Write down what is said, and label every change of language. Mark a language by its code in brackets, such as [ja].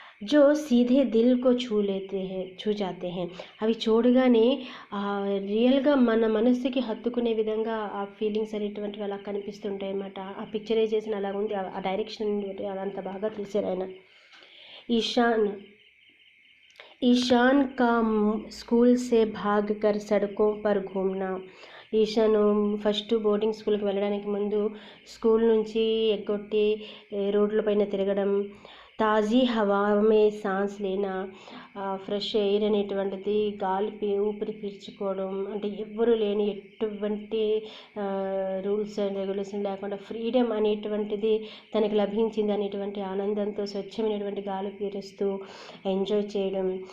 [hi] जो सीधे दिल को छू जाते हैं. [te] అవి చూడగానే రియల్గా మన మనసుకి హత్తుకునే విధంగా ఆ ఫీలింగ్స్ అనేటువంటివి అలా కనిపిస్తుంటాయి అన్నమాట. ఆ పిక్చరైజేషన్ అలా ఉంది, ఆ డైరెక్షన్ అంత బాగా తీశారు ఆయన. [hi] ईशान का स्कूल से भागकर सड़कों पर घूमना. [te] ఈశాను ఫస్ట్ బోర్డింగ్ స్కూల్కి వెళ్ళడానికి ముందు స్కూల్ నుంచి ఎగ్గొట్టి రోడ్లపైన తిరగడం, [hi] తాజీ హవా మే సాన్స్ లేనా, [te] ఫ్రెష్ ఎయిర్ అనేటువంటిది ఊపిరి పీల్చుకోవడం, అంటే ఎవ్వరూ లేని ఎటువంటి రూల్స్ అండ్ రెగ్యులేషన్ లేకుండా ఫ్రీడమ్ అనేటువంటిది తనకి లభించింది అనేటువంటి ఆనందంతో స్వచ్ఛమైనటువంటి గాలి పీలుస్తూ ఎంజాయ్ చేయడం.